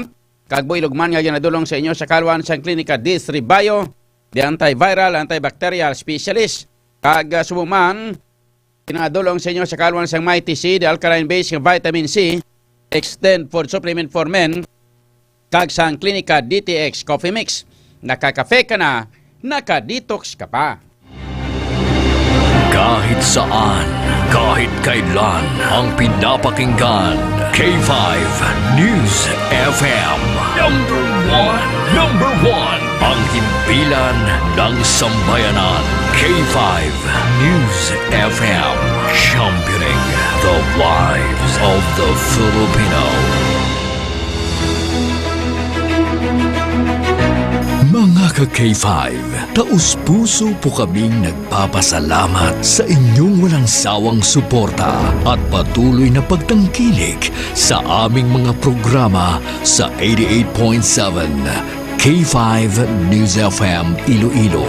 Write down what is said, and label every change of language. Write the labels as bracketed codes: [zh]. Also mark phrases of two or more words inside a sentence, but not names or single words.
[hil] Kag builog man nga ginadulong sa inyo sa kalwansang Klinika D3 Bio, [en] the antiviral, antibacterial specialist. [hil] Kag sumuman, ginadulong sa inyo sa kalwansang Mighty C, [en] the alkaline-based vitamin C, [hil] Extend Food Supplement for Men, kag sang Klinika DTX Coffee Mix. [tl] Nakakafe ka na, nakadetox ka pa. Kahit saan, kahit kailan, ang pinapakinggan. K5 News FM. Number one, ang himpilan ng sambayanan. K5 News FM. [en] Championing the lives of the Filipino. [tl] Mga ka-K5, taus-puso po kaming nagpapasalamat sa inyong walang sawang suporta at patuloy na pagtangkilik sa aming mga programa sa 88.7 K5 News FM Iloilo.